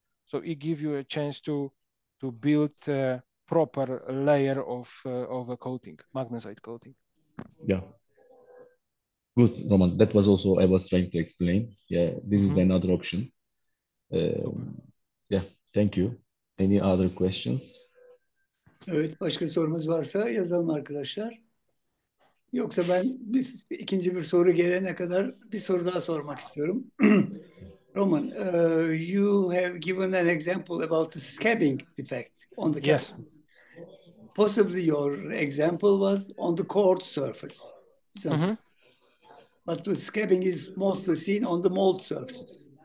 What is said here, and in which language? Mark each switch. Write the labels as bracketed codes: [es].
[en] So it gives you a chance to build a proper layer of a coating, magnesite coating. Yeah. Good, Roman. That was also I was trying to explain. Yeah, this is another option. Yeah, thank you. Any other questions? [tr] Evet, başka sorumuz varsa yazalım arkadaşlar. Yoksa ben ikinci bir soru gelene kadar bir soru daha sormak istiyorum. [en] Roman, you have given an example about the scabbing defect on the Yes. casting. Possibly your example was on the cord surface, isn't it? But the scabbing is mostly seen on the mold surfaces.